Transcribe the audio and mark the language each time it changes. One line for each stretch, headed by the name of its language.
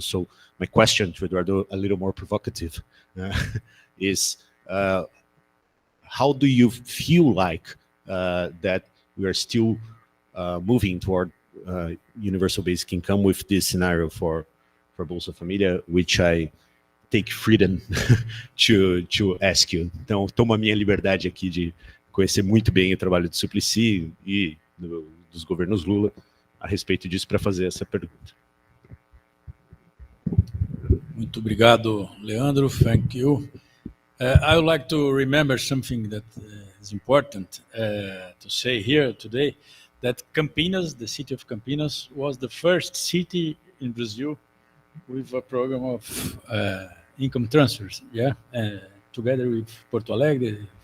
English: So my question to Eduardo, a little more provocative, is how do you feel like that we are still moving toward universal basic income with this scenario for Bolsa Família, which I take freedom to ask you.
Portuguese: Então, tomo a minha liberdade aqui de conhecer muito bem o trabalho do Suplicy e dos governos Lula a respeito disso para fazer essa pergunta. Muito obrigado, Leandro.
English: Thank you. I would like to remember something that is important to say here today, that Campinas, the city of Campinas, was the first city in Brazil with a program of income transfers, together with Porto Alegre,